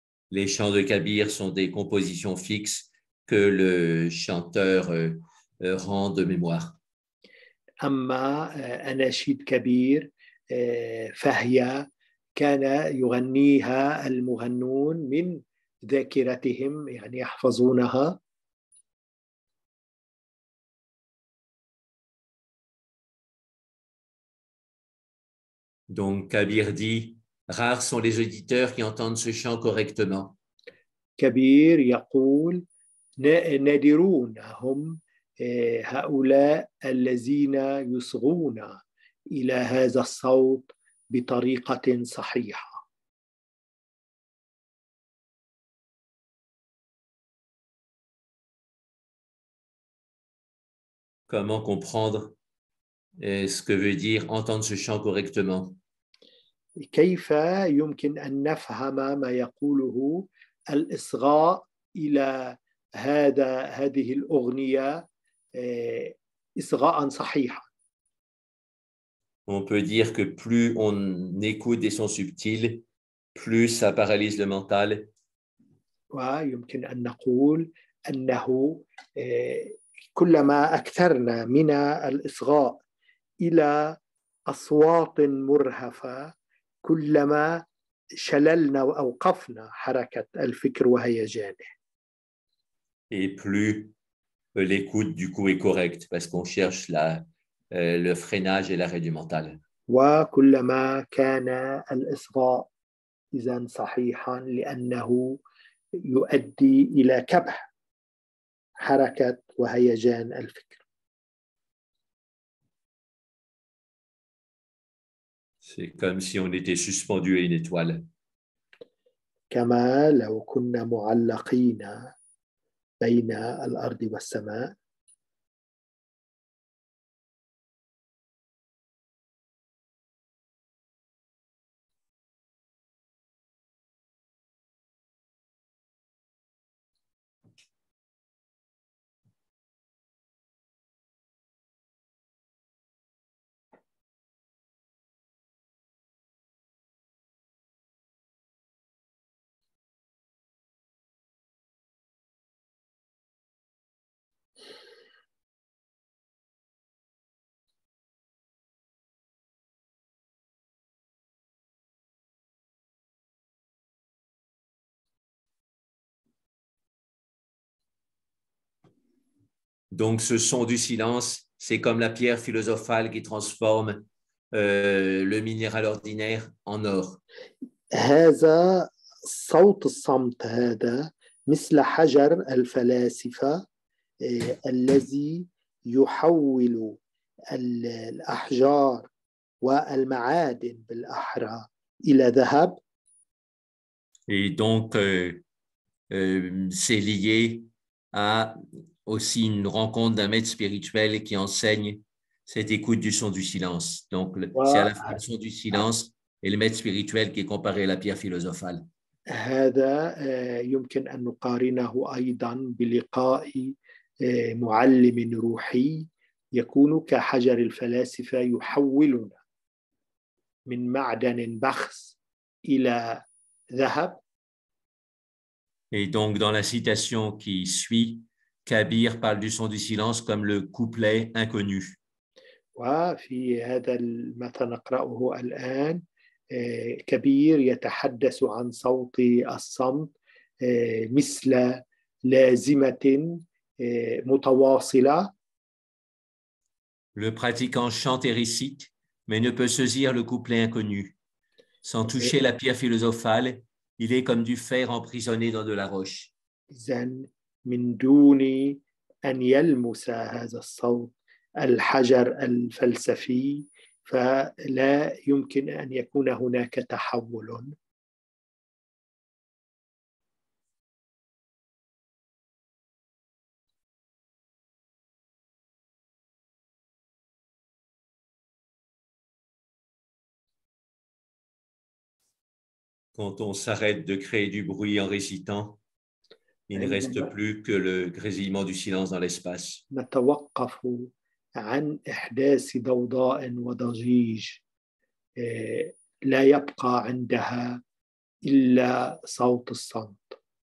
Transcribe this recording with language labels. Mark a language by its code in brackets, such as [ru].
[fr] les chants de Kabir sont des compositions fixes que le chanteur rend de mémoire. [ar] أما أناشيد كبير فهي كان يغنيها المغنون من ذاكرتهم، يعني يحفظونها. [fr] Donc, Kabir dit, rares sont les auditeurs qui entendent ce chant correctement. [ar] كبير يقول نادرون هم هؤلاء الذين يصغون إلى هذا الصوت بطريقة صحيحة. [fr] Comment comprendre ce que veut dire entendre ce chant correctement? [ar] كيف يمكن أن نفهم ما يقوله الإصغاء إلى هذه الأغنية إصغاء صحيحا؟ [fr] On peut dire que plus on écoute des sons subtils, plus ça paralyse le mental. [ar] ويمكن أن نقول أنه كلما أكثرنا من الإصغاء إلى أصوات مرهفة كلما شللنا وأوقفنا حركة الفكر وهيجانه. [fr] Et plus l'écoute du coup est correcte parce qu'on cherche le freinage et l'arrêt du mental. [ar] وكلما كان الإصغاء إذن صحيحا لأنه يؤدي إلى كبح حركة وهيجان الفكر. [fr] C'est comme si on était suspendu à une étoile. [ar] كما لو كنا معلقين بين الأرض والسماء. [fr] Donc, ce son du silence, c'est comme la pierre philosophale qui transforme le minéral ordinaire en or. [ar] هذا صوت الصمت هذا مثل حجر الفلاسفة الذي يحول الأحجار والمعادن بالأحرى إلى ذهب. [fr] Et donc, c'est lié à aussi une rencontre d'un maître spirituel qui enseigne cette écoute du son du silence. Donc, c'est à la fois le son du silence et le maître spirituel qui est comparé à la pierre philosophale. [ar] هذا يمكن أن نقارنه أيضا بلقاء معلم روحي يكون كحجر الفلاسفة يحولنا من معدن بخس إلى ذهب. [fr] Et donc, dans la citation qui suit, Kabir parle du son du silence comme le couplet inconnu. [ar] وفي هذا ما نقرأه الآن كبير يتحدث عن صوت الصمت مثل لازمة متواصلة. [fr] Le pratiquant chante et récite, mais ne peut saisir le couplet inconnu. Sans toucher la pierre philosophale, il est comme du fer emprisonné dans de la roche. [ar] إذن من دون أن يلمس هذا الصوت الحجر الفلسفي فلا يمكن أن يكون هناك تحول. [fr] Quand on s'arrête de créer du bruit en récitant, il ne reste plus que le grésillement du silence dans l'espace. [ar] نتوقف عن إحداث ضوضاء وضجيج لا يبقى عندها إلا صوت الصمت.